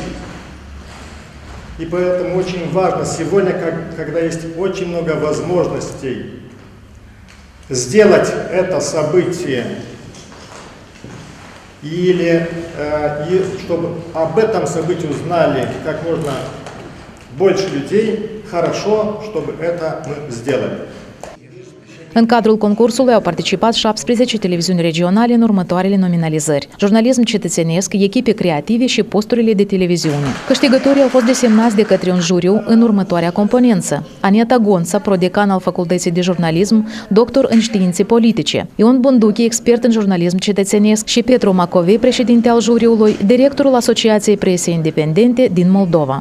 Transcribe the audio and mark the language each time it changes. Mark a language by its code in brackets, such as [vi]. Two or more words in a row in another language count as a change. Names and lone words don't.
[ru] И поэтому очень важно сегодня, когда есть очень много возможностей сделать это событие, или чтобы об этом событии uзнали как можно больше людей, хорошо, чтобы это мы сделали. [ro] În cadrul concursului au participat 17 televiziuni regionale în următoarele nominalizări: jurnalism cetățenesc, echipe creative și posturile de televiziune. Câștigătorii au fost desemnați de către un juriu în următoarea componență: Anieta Gonța, prodecan al Facultății de Jurnalism, doctor în științe politice; Ion Bunduchi, expert în jurnalism cetățenesc; și Petru Macovei, președinte al juriului, directorul Asociației Presei Independente din Moldova.